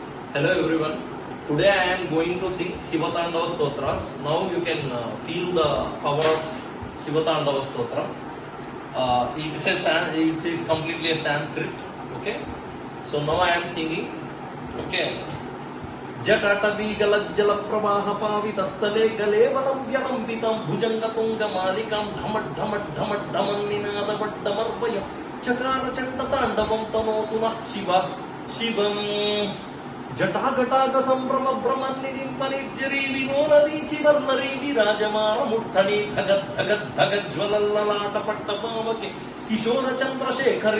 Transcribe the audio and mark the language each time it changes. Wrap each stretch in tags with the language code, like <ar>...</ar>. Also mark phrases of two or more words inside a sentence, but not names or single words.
<en>Hello everyone. Today I am going to sing Shivatandava Stotras. Now you can feel the power of Shivatandava Stotra. It is completely a Sanskrit. Okay. So now I am singing. Okay.</en> <sa>जटाटवीगलज्जल प्रवाह पावितस्थले गलेवलं व्यलम्बितं भुजङ्गतुङ्गमालिकां ढमड्ढमड्ढमड्ढमन्निनादवड्डमर्वय चकारचण्डताण्डवं तनोतु नः शिवः शिवम् जटाघटाग संभ्रम भ्रमन्निरिम्पनिर्जरी विनोदवीचिवल्लरी विराजमानमूर्धनि धगद्धगद्धगज्ज्वलल्ललाटपट्टपावके किशोर चन्द्रशेखरे</sa>